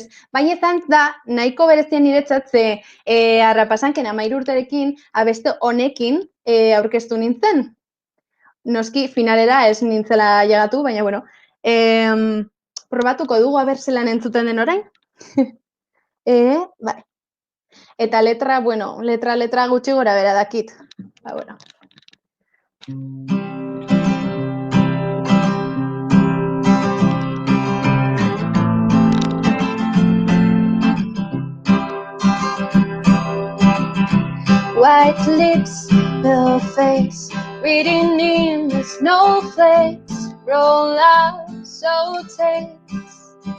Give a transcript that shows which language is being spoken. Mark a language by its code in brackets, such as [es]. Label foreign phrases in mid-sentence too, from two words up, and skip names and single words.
[eu] Baina da, nahiko berezia niretzat ze harrapasanken 13 urterekin abeste honekin aurkeztu nintzen. Noski finalera ez nintzela llegatu, baina bueno. Probatuko dugu aber zelan entzuten den orain. Bai. Eta letra gutxi gora bera dakit. Ba, bueno. [en] White lips, pale face, reading in the snowflakes, roll up so tense.